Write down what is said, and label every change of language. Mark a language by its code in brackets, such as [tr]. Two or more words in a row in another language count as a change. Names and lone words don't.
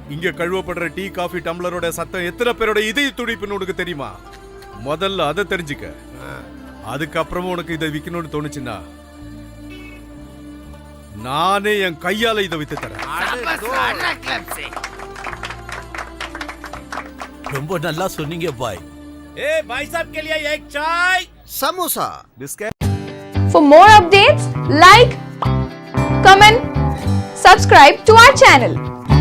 [ta] இங்க கழுவப்படுற டீ காஃபி டம்ளரோட சத்தம் எத்தனை பேரோட இதய துடிப்புன்னு உனக்கு தெரியுமா? முதல்ல அதை தெரிஞ்சுக்க. அதுக்கப்புறமும் உனக்கு இதை விக்கணும்னு தோணுச்சுன்னா நானே என் கையால இதை வித்து தரேன். ரொம்ப நல்லா சொன்னீங்க பாய். [hi] ए भाई साहब के लिए एक चाय [ta] சமோசா [en] For more updates, like, comment, subscribe to our channel.